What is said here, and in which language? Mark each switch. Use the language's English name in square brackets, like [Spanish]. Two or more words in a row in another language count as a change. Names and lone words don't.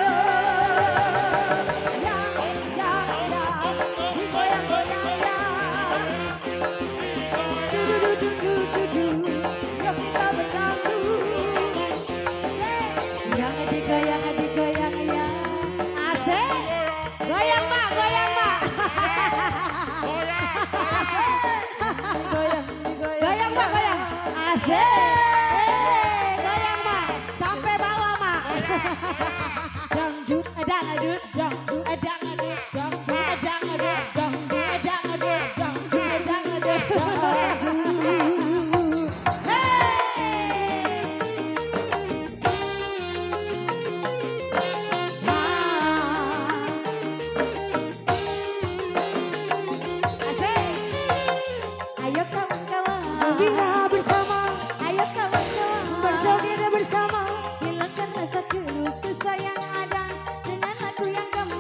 [Indonesian] Ya, ya, ya, digoyang-goyang ya. Du du du du du du du, yuk kita berdangdut. Yang digoyang digoyang ya. Asik. Goyang Mak, goyang Mak. Goyang, goyang Mak, goyang. Asik. Goyang Mak, sampai bawah Mak. Dangdut, dangdut, dangdut, dangdut, dangdut, dangdut, dangdut, dangdut, dangdut, dangdut, dangdut. Hey. Asik. Ayo kawan-kawan gembira bersama, ayo kawan-kawan berjoget bersama, hilangkan rasa keluh kesah yang ada dengan lagu yang